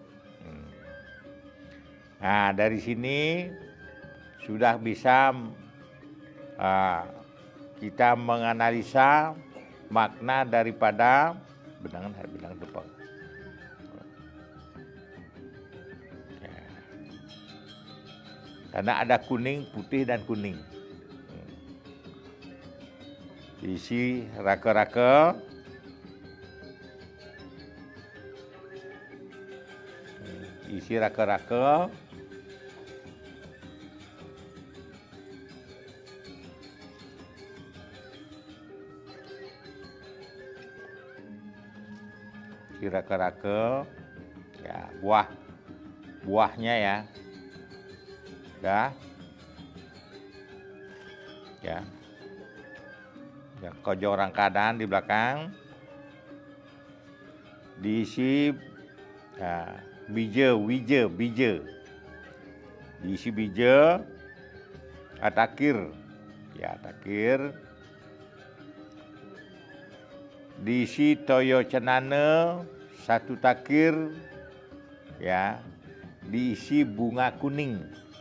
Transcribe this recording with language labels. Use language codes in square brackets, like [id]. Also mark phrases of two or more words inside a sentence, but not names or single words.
[id] Nah, dari sini sudah bisa kita menganalisa makna daripada benang depan. Karena ada kuning, putih, dan kuning. Isi raka-raka. Isi raka-raka. Isi raka-raka. Ya, buahnya ya. Ya, kojong rangkadan di belakang, diisi bija, diisi bija, atakir, ya atakir, diisi [ban] toyo cenana [id] 1 takir, ya, diisi bunga kuning.